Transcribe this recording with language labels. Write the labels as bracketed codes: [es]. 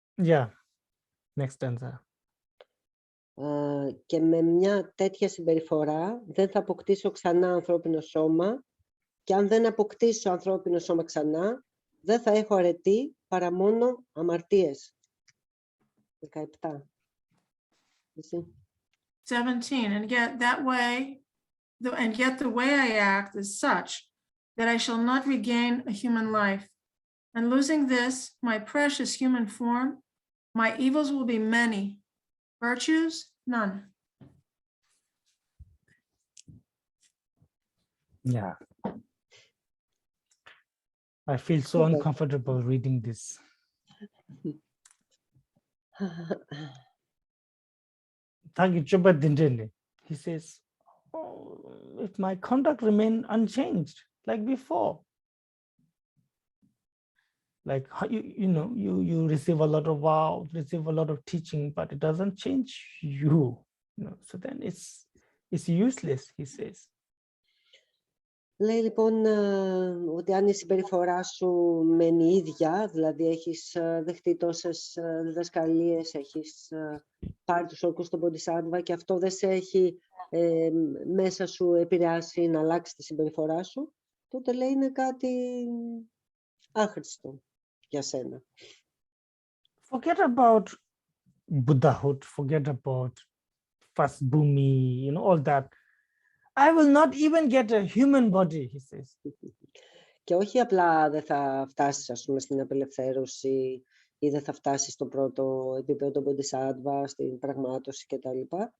[en] Yeah. Next answer. [el] Και με μια τέτοια συμπεριφορά δεν θα αποκτήσω ξανά ανθρώπινο σώμα και αν δεν αποκτήσω ανθρώπινο σώμα ξανά δεν θα έχω αρετή παρά μόνο αμαρτίες. 17. Εσύ. [en] 17, and yet the way I act is such that I shall not regain a human life. And losing this, my precious human form, my evils will be many, virtues, none. Yeah. I feel so uncomfortable reading this. He says, if my conduct remain unchanged like before, like you receive a lot of vows, receive a lot of teaching, but it doesn't change you, so then it's useless, he says. [el] Λέει λοιπόν ότι αν η συμπεριφορά σου μένει ίδια, δηλαδή έχεις δεχτεί τόσες διδασκαλίες, έχεις πάρει τους όρκους στον Bodhisattva και αυτό δεν σε έχει μέσα σου επηρεάσει να αλλάξει τη συμπεριφορά σου, τότε λέει είναι κάτι άχρηστο για σένα. [en] Forget about Buddhahood, forget about first bhumi, all that. I will not even get a human body, he says. [el] Και όχι απλά δεν θα φτάσεις, ας πούμε, στην απελευθέρωση ή δεν θα φτάσεις στο πρώτο επίπεδο του Bodhisattva, στην πραγμάτωση κτλ.